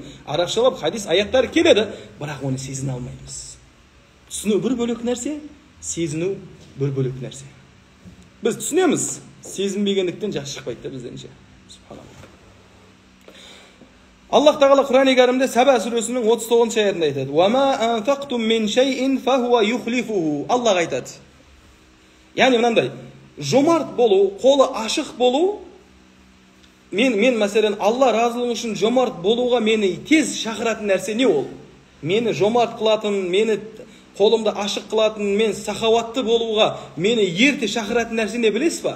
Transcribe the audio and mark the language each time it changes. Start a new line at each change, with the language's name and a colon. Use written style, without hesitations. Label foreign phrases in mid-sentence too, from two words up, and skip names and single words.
Kazakh: Арабшалап хадис аяттар келеді, бірақ оны сезіне алмаймыз. Түсіну бір бөлек нәрсе, сезіну бір бөлек нәрсе. Біз түсінеміз, сезінбегендіктен жақсы шықпайды бізденше. Аллах Тағала Құран-ы Кәрімде Саба сүресінің 39 аятында айтады:
Arabic: "وما أنفقتم من شيء فهو يخلفه."
Kazakh: Аллах айтады. Яғни мынандай, жомарт болу, қолы ашық болу, мен мәселен Алла разылығы үшін жомарт болуға мені тез шақыратын нәрсе не ол? Мені жомарт қылатын, мені қолымды ашық қылатын, мен сахауатты болуға мені ерте шақыратын нәрсе не білесіз ба?